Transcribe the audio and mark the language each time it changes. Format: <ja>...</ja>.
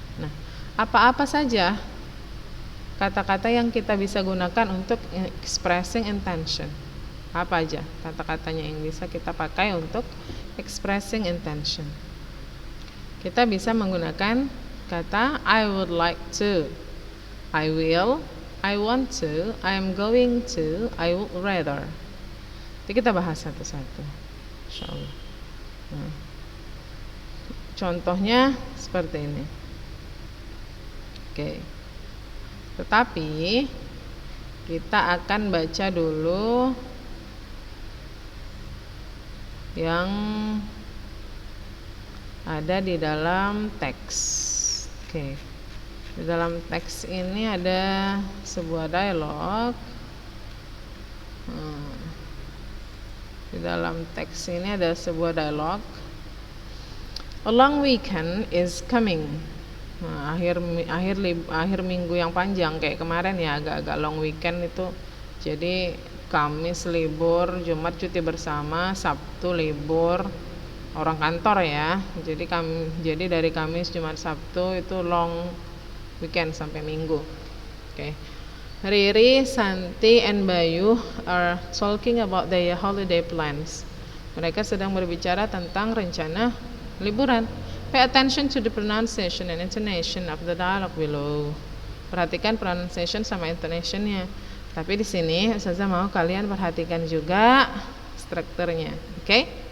<id>Nah, apa-apa saja kata-kata yang kita bisa gunakan untuk</id> <en>expressing intention?</en> <id>Apa aja kata-katanya yang bisa kita pakai untuk</id> <en>expressing intention?</en> <id>Kita bisa menggunakan kata</id> <en>I would like to, I will, I want to, I am going to, I would rather.</en> <id>Jadi kita bahas satu-satu, insyaallah. Nah, contohnya seperti ini. Oke. Tetapi kita akan baca dulu yang ada di dalam teks. Oke. Di dalam teks ini ada sebuah dialog. Di dalam teks ini ada sebuah dialog.</id> <en>A long weekend is coming.</en> <id>Nah, akhir minggu yang panjang kayak kemarin ya, agak-agak</id> <en>long weekend</en> <id>itu. Jadi Kamis libur, Jumat cuti bersama, Sabtu libur orang kantor ya. Jadi dari Kamis, Jumat, Sabtu itu</id> <en>long weekend</en> <id>sampai Minggu. Oke.</id> <en>Riri, Santi, and Bayu are talking about their holiday plans.</en> <id>Mereka sedang berbicara tentang rencana liburan.</id> <en>Pay attention to the pronunciation and intonation of the dialogue below.</en> <id>Perhatikan pronunciation sama intonationnya. Tapi di sini Ustazah mau kalian perhatikan juga strukturnya. Oke?</id>